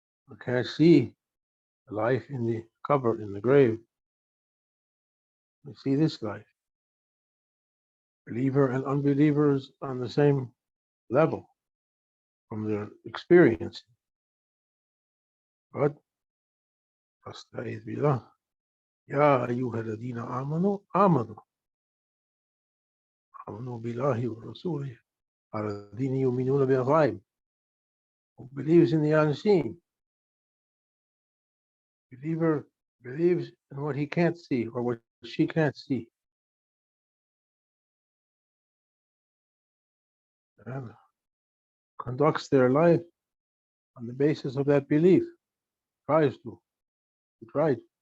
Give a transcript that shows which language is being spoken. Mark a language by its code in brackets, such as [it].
[en] We can't see life in the cover, in the grave. We see this life. Believer and unbelievers on the same level from their experience. [ar] But فاستعيذ بالله يا أيها الذين آمنوا آمنوا بالله ورسوله الذين يؤمنون بالغيب. [en] Who believes in the unseen. Believer believes in what he can't see or what she can't see. And conducts their life on the basis of that belief. Tries to. We try to.